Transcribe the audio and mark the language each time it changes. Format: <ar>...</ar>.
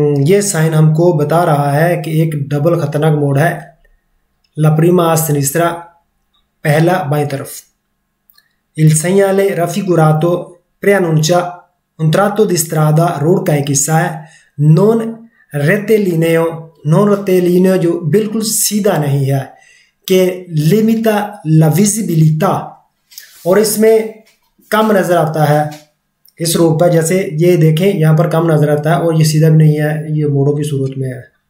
<hi>ये साइन हमको बता रहा है कि एक डबल खतरनाक मोड है।</hi> <it>La prima a sinistra,</it> <hi>पहला बाएं तरफ।</hi> <it>Il segnale raffigurato preannuncia un tratto di strada,</it> <hi>road का एक हिस्सा है।</hi> <it>non rettilineo</it> <hi>जो बिल्कुल सीधा नहीं है, कि</hi> <it>limita la visibilità,</it> <hi>और इसमें कम नजर आता है इस रोड पर। जैसे ये देखें, यहाँ पर कम नजर आता है और ये सीधा भी नहीं है, ये मोड़ों की सूरत में है।</hi>